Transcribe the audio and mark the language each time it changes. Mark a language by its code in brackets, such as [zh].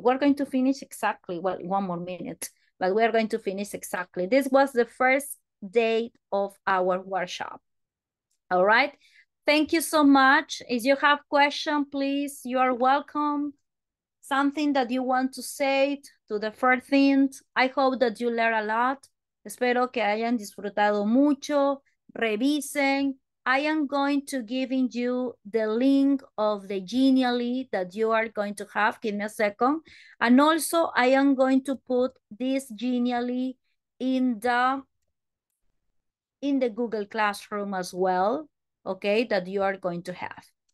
[en] We're going to finish exactly, well, 1 more minute, but we're going to finish exactly. This was the first day of our workshop. All right. Thank you so much. If you have question, please, you are welcome. Something that you want to say to the first thing. I hope that you learn a lot. [es] Espero que hayan disfrutado mucho. Revisen. [en] I am going to giving you the link of the Genially that you are going to have. Give me a second. And also, I am going to put this Genially in the Google Classroom as well, okay, that you are going to have.